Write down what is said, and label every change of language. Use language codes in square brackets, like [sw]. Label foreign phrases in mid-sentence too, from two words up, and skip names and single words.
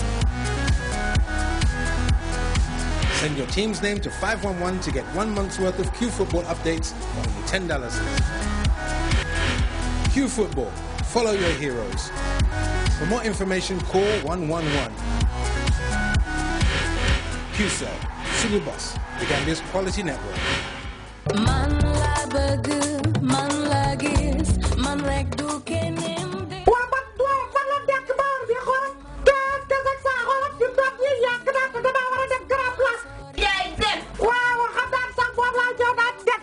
[en] Send your team's name to 511 to get 1 month's worth of Q Football updates for only $10. Q Football. Follow your heroes. For more information, call 111. QCell. Sulubus, the Gambia's quality network. [wo] Man la bëgg, man la gis, man rek du keneen de. Waa ba doole fan la dekk baar bi xool te ak saa xool fi toog yi yàgg naa te dama war a def grand place. yaay dem. waaw xam naa sax boobu laa joogaat dem.